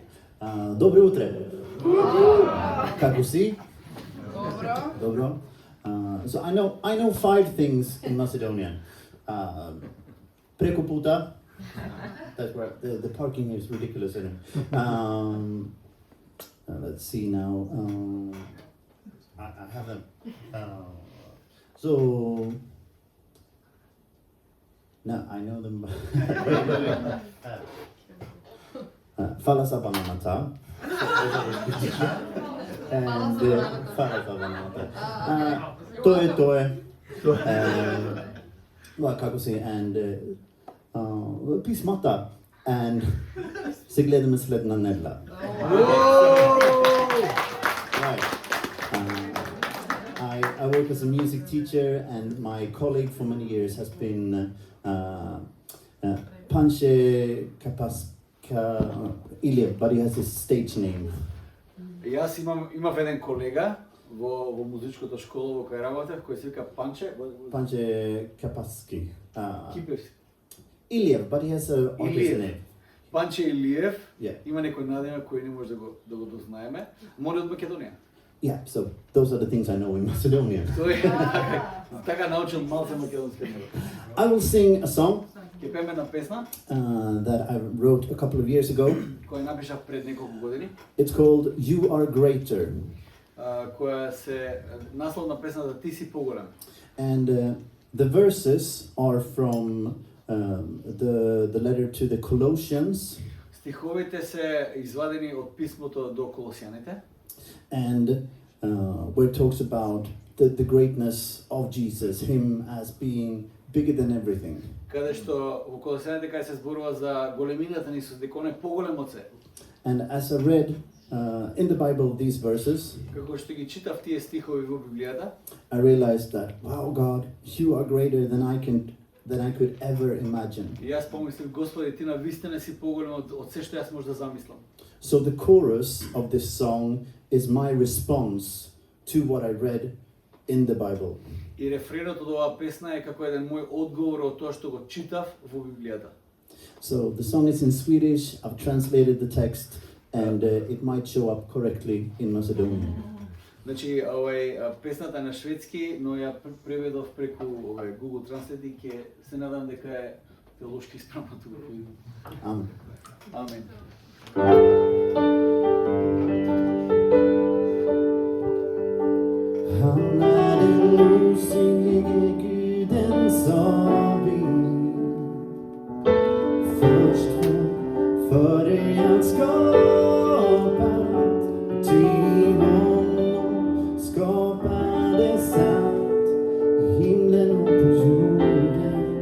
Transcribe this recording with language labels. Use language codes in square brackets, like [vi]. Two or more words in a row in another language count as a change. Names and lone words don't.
[mk] Добро утре. Како си? Добро. [en] So I know 5 things in Macedonian. [mk] Преку пута. [en] That's right. The parking is ridiculous, isn't it? Let's see now. I haven't. So. No, I know them. [mk] Фала са бананата. [en] And [mk] фала са бананата. Тое. Како си, and писмата. And se gledаме след на недела. [en] Right. I work as a music teacher, and my colleague for many years has been Panche Kapaska Ilya, but he has his stage name. [mk] Јас имав еден колега во музичката школа во која работев, кој се вика Панче. Panje Kapaski. Кипевски. Iliev, [en] but he has a [mk] Илиев. [en] name. [mk] Панче Илиев. [en] Yeah. [mk] Има некој надиме кој не може да го дознаеме. Моли од Македонија. [en] Yeah, so those are the things I know in Macedonia. [mk] Тој така научил малце македонски. [en] I will sing a song [mk] Ќе пееме една песна [en] that I wrote a couple of years ago. [mk] која напишав пред неколку години, [en] It's called You Are Greater. [mk] која се наслов на песната Ти си поголем. [en] And the verses are from the letter to the Colossians. [mk] Стиховите се извадени од писмото до Колосијаните, [en] And where it talks about the greatness of Jesus, Him as being bigger than everything. [mk] каде што во Колосијаните кај се зборува за големината на Исус, дека он е поголем од се. [en] And as I read in the Bible these verses, [mk] Како што ги читав тие стихови во Библијата, [en] I realized that, wow, God, you are greater than I could ever imagine. [mk] и јас помислив, Господи, ти навистина си поголем од се што јас може да замислам. [en] So the chorus of this song is my response to what I read in the Bible. [mk] И рефренот од оваа песна е како еден мој одговор од тоа што го читав во Библијата. [en] So the song is in Swedish. I've translated the text, and it might show up correctly in Macedonian. [mk] Значи, песната е на шведски, но ја преведов преку Google Translate и ќе се надам дека е теолошки исправно тука. [en] Amen. [mk] Амен. [sv] Han är den osynlige Guden som vi först före allt skapat, till honom skapades allt i himlen och på jorden.